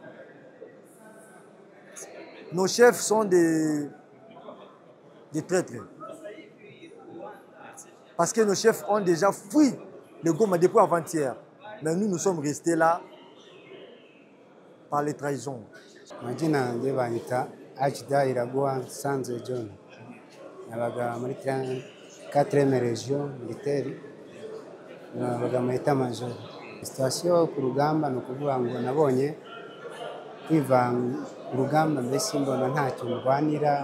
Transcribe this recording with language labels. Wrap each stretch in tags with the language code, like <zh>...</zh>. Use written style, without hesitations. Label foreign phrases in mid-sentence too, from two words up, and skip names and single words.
<fr>Nos chefs sont des traîtres. Parce que nos chefs ont déjà fui le Goma depuis avant-hier. Mais nous sommes restés là par les trahisons.</fr> <rw>Majina yanjye banyita Achida Iraguha Sanze John. Nabaga muri 4e</rw> <fr>region militaire.</fr> <rw>Nabaga muri état-major. Situation ku rugamba no kuvuga ngo nabonye kwivanga urugamba mbese mbona ntacyo ndwanira.</rw>